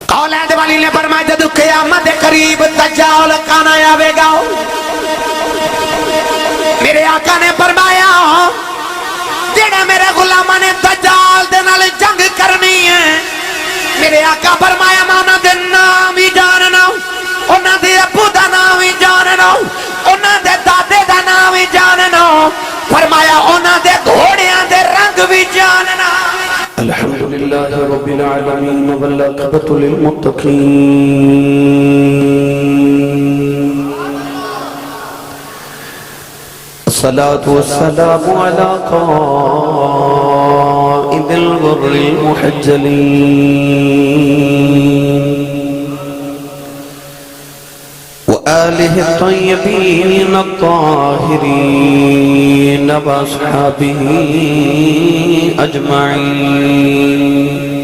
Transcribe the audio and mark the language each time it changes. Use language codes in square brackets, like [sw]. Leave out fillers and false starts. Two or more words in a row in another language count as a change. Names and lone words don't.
[pa] اولاد والی نے فرمایا جدو قیامت قریب دجال کانا آوے گا میرے آقا نے فرمایا جڑے میرے غلامہ نے دجال دے نال جنگ کرنی ہے میرے آقا فرمایا میں انہاں دے نام ہی جاننا انہاں دے ابو دا نام ہی جاننا انہاں دے دادے دا نام ہی جاننا فرمایا انہاں دے گھوڑیاں دے رنگ بھی جاننا [ar] الحمدللہ رب العالمین والعاقبۃ للمتقین الصلاة والسلام على قائد الغر المحجلين وآله الطيبين الطاهرين وأصحابه أجمعين